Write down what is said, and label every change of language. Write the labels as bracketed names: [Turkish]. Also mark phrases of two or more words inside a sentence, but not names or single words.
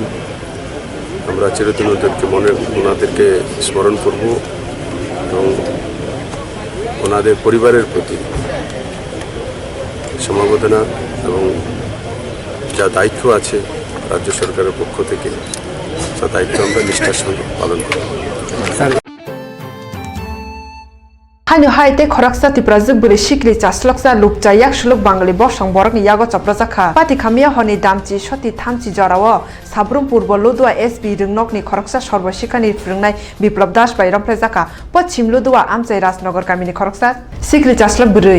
[Bangla] আমরা চিরদিন ওনাদেরকে স্মরণ করব এবং ওনাদের পরিবারের প্রতি সমবেদনা এবং যা দায়িত্ব আছে রাজ্য সরকারের পক্ষ থেকে তা দায়িত্ব আমরা নিষ্ঠার সঙ্গে পালন করব। [Kok Borok] Hanyo haite khoraksa tiprajuk buri shikli chasloksa lupcha yak shuluk bangali bosang borok ni yago chaprajaka pati khamia honi damchi shoti thamchi jorao sabrum purbo lodua SB ringnok ni khoraksa sorbo shikhani phringnai biplab das bai ramplajaka pachim lodua amchai rajnagar kamini khoraksa shikli chaslok buri